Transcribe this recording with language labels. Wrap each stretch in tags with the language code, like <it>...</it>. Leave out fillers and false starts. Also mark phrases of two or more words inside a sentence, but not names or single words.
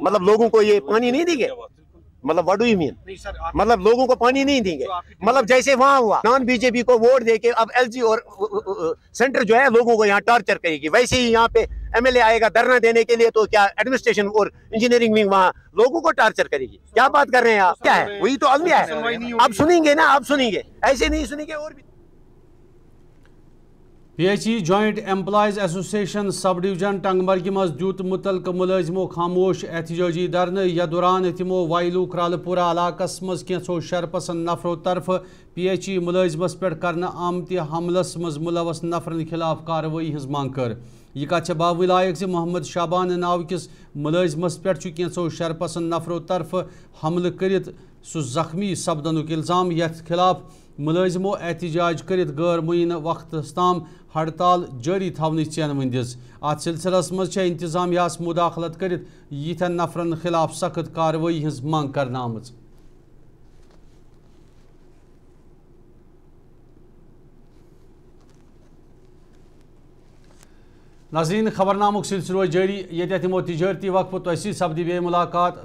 <hi>मतलब लोगों को ये पानी नहीं देंगे, मतलब</hi> <en>what do you mean,</en> <hi>मतलब लोगों को पानी नहीं देंगे, मतलब जैसे वहाँ हुआ नॉन BJP को वोट देके अब LG और सेंटर जो है लोगों को यहाँ टॉर्चर करेगी, वैसे ही यहाँ पे MLA आएगा धरना देने के लिए, तो क्या एडमिनिस्ट्रेशन और</hi> <en>engineering wing</en> <hi>वहाँ लोगों को टॉर्चर करेगी। क्या बात कर रहे हैं आप, क्या है, वही तो अलमिया है। आप सुनेंगे ना, आप सुनेंगे, ऐसे नहीं सुनेंगे। और भी</hi> <ks>PHE</ks> <en>joint employees association sub division</en> <ks>टंगमर्गी मज दूत मुतलक मुलजिमो खामोश एहतजाजी धरना। यह दौरान तिमो वायलू क्रालपुरा इलाकस मज कैंसो शरपसंद नफरों तरफ PHE मुलजिमस पे करना आमत हमलस मज मुलवस नफरन खिलाफ कार्रवाई हज मांग कर। यह कत बाविलायक से मोहम्मद शाबान नाव किस मुलजिमस पे कैंसो शरपसंद नफरों तरफ हमल कर सह जख्मी सपदनुक इल्जाम, यथ खिलाफ मुलजिमो एहतजाज करित गैर मुय्यन वक्तस ताम हड़ताल जारी थवनच चेन दिस। अत सिलसिलस मज इंतजामियास मुदाखलत करित यिथन नफरन खिलाफ सख्त कार्रवाई हज मांग करना आमज। नाज़रीन, खबरनामुक सिलसिलो जारी, ये तमो तिजारती वक्फ तसी सपदी बे मुलाकात।</ks>